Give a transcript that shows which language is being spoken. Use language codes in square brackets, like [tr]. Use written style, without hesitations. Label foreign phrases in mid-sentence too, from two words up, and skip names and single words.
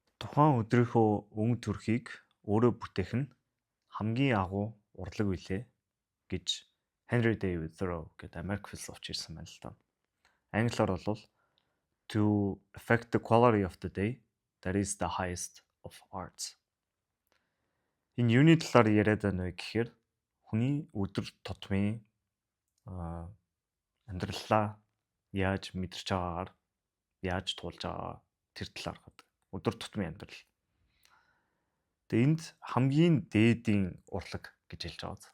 [mn] Тухайн өдрийнхөө өнгө төрхийг өөрөө бүтээх нь хамгийн агуу урлаг билээ гэж Henry David Thoreau гэдэг Америк философч ирсэн байна л да. Англиар бол [en] to affect the quality of the day that is the highest of arts. [mn] Энэ юуны талаар яриад байна вэ гэхээр хүний өдөр тутмын амьдралаа яаж мэдэрч байгаагаар яаж туулж байгаа тэр талаар гэдэг. Өдөр тутмын амьдрал. Тэгээ энд хамгийн дээдийн урлаг гэж хэлж байгаа.